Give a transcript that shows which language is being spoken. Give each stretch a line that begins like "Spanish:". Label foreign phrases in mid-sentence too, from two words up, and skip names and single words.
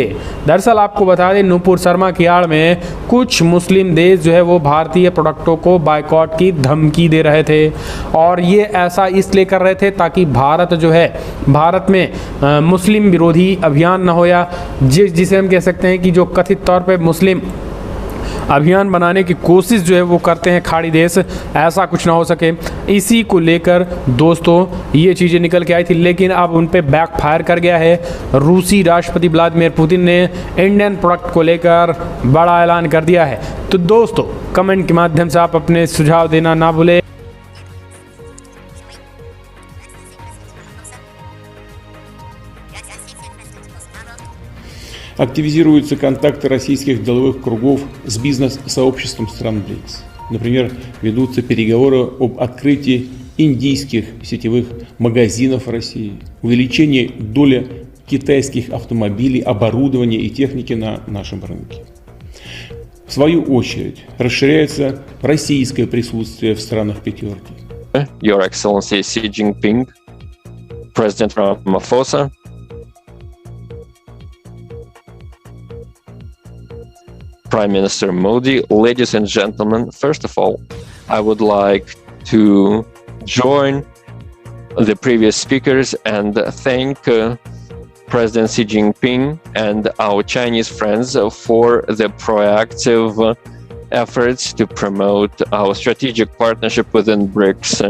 Hindi: दरअसल आपको बता दें, नुपुर शर्मा की आड़ में कुछ मुस्लिम देश जो है वो भारतीय प्रोडक्टों को बायकॉट की धमकी दे रहे थे, और ये ऐसा इसलिए कर रहे थे ताकि भारत जो है, भारत में मुस्लिम विरोधी अभियान न हो, या जिसे हम कह सकते हैं कि जो कथित तौर पे मुस्लिम अभियान बनाने की कोशिश जो है वो करते हैं खाड़ी देश, ऐसा कुछ ना हो सके। इसी को लेकर दोस्तों ये चीज़ें निकल के आई थी, लेकिन अब उन पे बैकफायर कर गया है। रूसी राष्ट्रपति व्लादिमीर पुतिन ने
English: Indian product
Hindi: को लेकर बड़ा ऐलान कर दिया है। तो दोस्तों, कमेंट के माध्यम से आप अपने सुझाव देना ना भूलें।
Russian: Активизируются контакты российских деловых кругов с бизнес-сообществом стран БРИКС. Например, ведутся переговоры об открытии индийских сетевых магазинов в России, увеличении доли китайских автомобилей, оборудования и техники на нашем рынке. В свою очередь, расширяется российское присутствие в странах пятерки.
English: Your Excellency Xi Jinping, President Ramaphosa, Prime Minister Modi, ladies and gentlemen, first of all, I would like to join the previous speakers and thank President Xi Jinping and our Chinese friends for the proactive efforts to promote our strategic partnership within BRICS.